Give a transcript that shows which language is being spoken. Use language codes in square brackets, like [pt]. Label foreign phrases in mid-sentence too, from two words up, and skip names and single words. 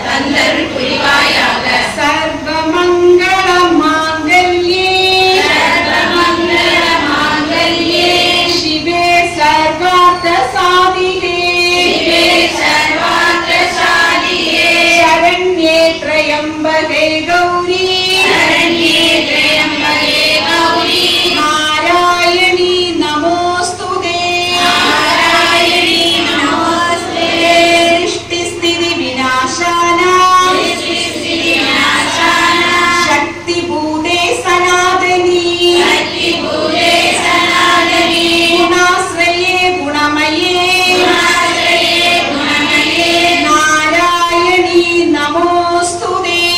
[sa] सर्वमङ्गल माङ्गल्ये शिवे सर्वार्थ साधिके शरण्ये त्र्यम्बके गौरि नारायणि नमोस्तुते सृष्टिस्थिति विनाशाना शक्ति भूते सनातनी गुणाश्रये गुणमये नारायणी नमोस्तुते